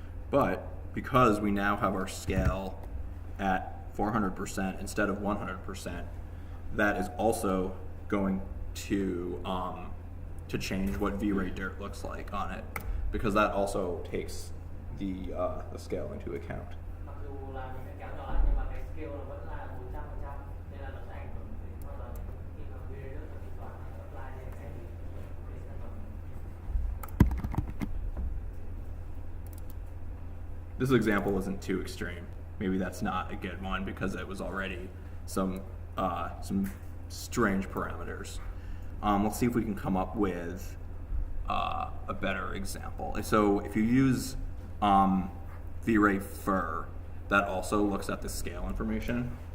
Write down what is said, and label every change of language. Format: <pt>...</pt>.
<en>But because we now have our scale at 400% instead of 100%, that is also going to change what VRayDirt looks like on it, because that also takes the scale into account.</en> <vi>Mặc dù là mình sẽ kéo nhỏ lại nhưng mà cái scale nó vẫn là 100% nên là nó sẽ ảnh hưởng đến hoàn toàn khi mà VRayDirt nó tính toán nó apply lên cái sản phẩm.</vi> <en>This example isn't too extreme. Maybe that's not a good one because it was already some strange parameters. Let's see if we can come up with a better example. So if you use VRayFur, that also looks at the scale information.</en>